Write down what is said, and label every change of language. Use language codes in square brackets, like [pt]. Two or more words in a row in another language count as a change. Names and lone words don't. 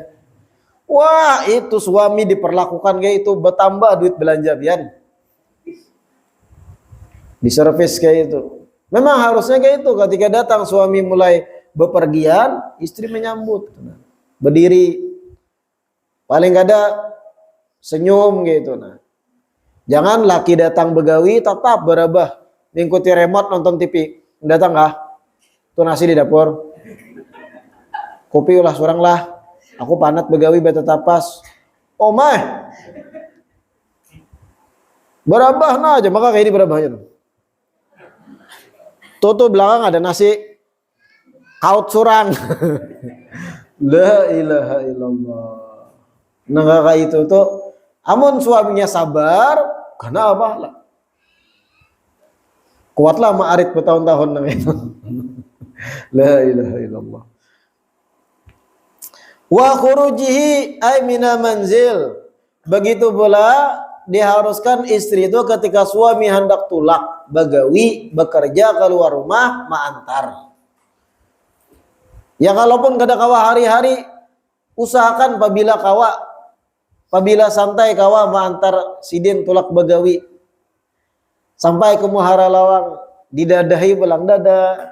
[bjn] Wah, itu suami diperlakukan kayak itu, bertambah duit belanja bian. [id] Di servis kayak itu. Memang harusnya kayak itu, ketika datang suami mulai bepergian, istri menyambut. [bjn] Berdiri. Paling kada senyum gitu. Nah. Jangan laki datang begawi, tetap berabah. [id] Mengikuti remote nonton TV. [bjn] Datang kah? Tuh nasi di dapur. Kopi ulah seorang lah. Aku panat begawi beta tapas. Oh mah. Berabah nah aja, maka kayak ini berabahnya tuh. Tuh belakang ada nasi kaut surang. [ar] لا إله إلا الله. [bjn] Nah kayak itu tuh. Amun suaminya sabar, karena apa lah? Kuatlah ma'arit bertahun-tahun itu. [ar] لا إله إلا الله. وخروجه أي من المنزل. [id] Begitu pula diharuskan istri itu ketika suami hendak tulak, begawi, bekerja keluar rumah, ma'antar. [bjn] Ya kalaupun kada kawa hari-hari, usahakan apabila santai kawa ma'antar sidin tulak begawi. Sampai ke Muhara Lawang, didadahi belang dada.